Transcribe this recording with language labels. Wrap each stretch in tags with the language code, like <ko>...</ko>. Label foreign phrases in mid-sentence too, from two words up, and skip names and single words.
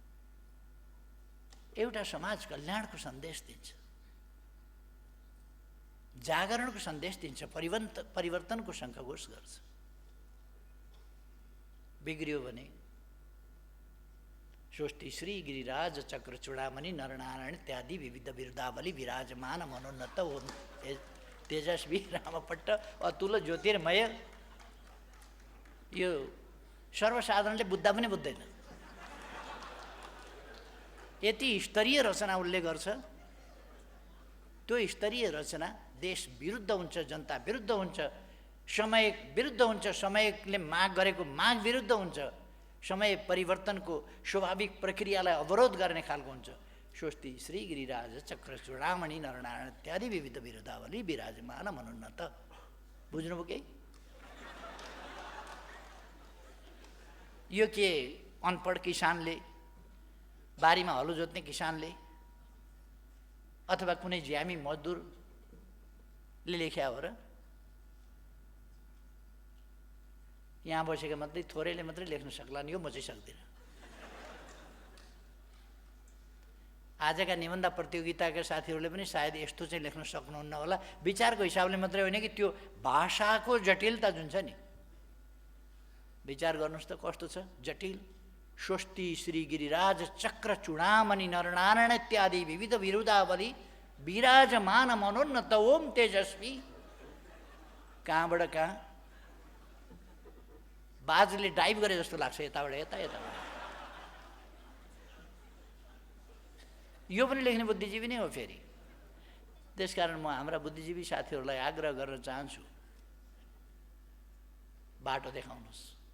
<ne>एउटा समाज कल्याणको सन्देश दिन्छ, जागरणको सन्देश दिन्छ, परिवर्तनको शङ्खघोष गर्छ। बिग्रियो भने</ne> <sa>सृष्टि श्री गिरिराज चक्र चूडामणि नरनारायण इत्यादि विविध बिरुदावली विराजमान मनोन्नत ओम तेजस्वी रामपट्ट अतुल ज्योतिर्मय।</sa> <ne>यो सर्वसाधारणले बुझ्दा पनि बुझ्दैन। यति स्तरीय रचना उसले गर्छ। त्यो स्तरीय रचना देश विरुद्ध हुन्छ, जनता विरुद्ध हुन्छ, समय विरुद्ध हुन्छ, समयले माग गरेको माग विरुद्ध हुन्छ, समय परिवर्तनको स्वाभाविक प्रक्रियालाई अवरोध गर्ने खालको हुन्छ।</ne> <sa>स्वस्ति श्री गिरिराज चक्र चूडामणि नरनारायण इत्यादि विविध बिरुदावली विराजमान मनोन्नत।</sa> <ne>बुझ्नुभयो केही? यो के अनपढ किसानले, बारीमा हलो जोत्ने किसानले अथवा कुनै ज्यामी मजदुरले लेख्या हो र? यहाँ बसेका मात्रै थोरैले मात्रै लेख्न सक्लान्, यो म चाहिँ सक्दिनँ। आजका निबन्ध प्रतियोगिताका साथीहरूले पनि सायद यस्तो चाहिँ लेख्न सक्नुहुन्न होला। विचारको हिसाबले मात्रै होइन कि त्यो भाषाको जटिलता जुन छ नि, विचार गर्नुहोस् त कस्तो छ जटिल।</ne> <sa>स्वस्ति श्री गिरिराज चक्र चूडामणि नरनारायण इत्यादि विविध बिरुदावली विराजमान मनोन्नत ओम तेजस्वी।</sa> <ne>कहाँबाट कहाँ बाजले डाइभ गरे जस्तो लाग्छ, यताबाट यता, यताबाट। यो पनि लेख्ने बुद्धिजीवी नै हो फेरि। त्यसकारण म हाम्रा बुद्धिजीवी साथीहरूलाई आग्रह गर्न चाहन्छु, बाटो देखाउनुहोस्।</ne>